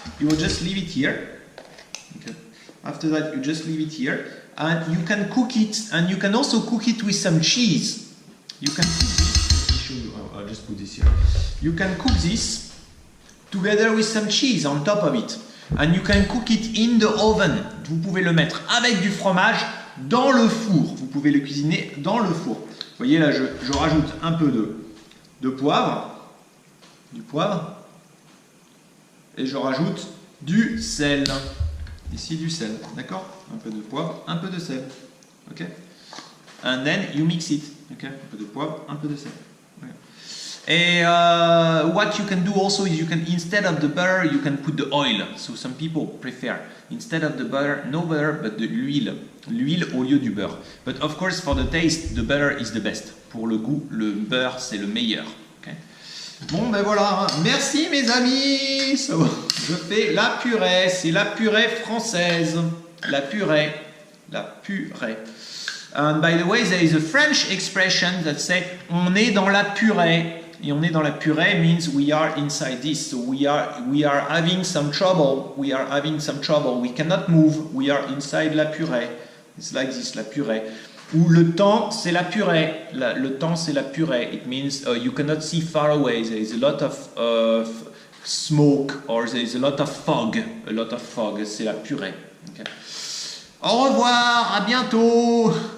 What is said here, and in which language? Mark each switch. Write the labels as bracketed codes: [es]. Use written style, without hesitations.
[en] You will just leave it here. Okay. After that, you just leave it here, and you can cook it. And you can also cook it with some cheese. You can. I'll just put this here. You can cook this together with some cheese on top of it. And you can cook it in the oven. [fr] Vous pouvez le mettre avec du fromage dans le four. Vous pouvez le cuisiner dans le four. Vous voyez là, je rajoute un peu de poivre. Du poivre. Et je rajoute du sel. Ici du sel. D'accord? Un peu de poivre, un peu de sel. Ok? [en] And then you mix it. [fr] Ok? Un peu de poivre, un peu de sel. [en] What you can do also is you can, instead of the butter, you can put the oil. So some people prefer, instead of the butter, no butter, but [fr] de l'huile. L'huile au lieu du beurre. [en] But of course, for the taste, the butter is the best. [fr] Pour le goût, le beurre, c'est le meilleur. Okay? Bon, ben voilà. Merci mes amis. So, je fais la purée. C'est la purée française. La purée. La purée. [en] And by the way, there is a French expression that says [fr] on est dans la purée. Et on est dans la purée [en] means we are inside this. So we are having some trouble. We are having some trouble. We cannot move. We are inside la purée. It's like this, la purée. [fr] Ou le temps, c'est la purée. Le temps, c'est la purée. [en] It means you cannot see far away. There is a lot of smoke, or there is a lot of fog. A lot of fog. [fr] C'est la purée. Okay. Au revoir, à bientôt.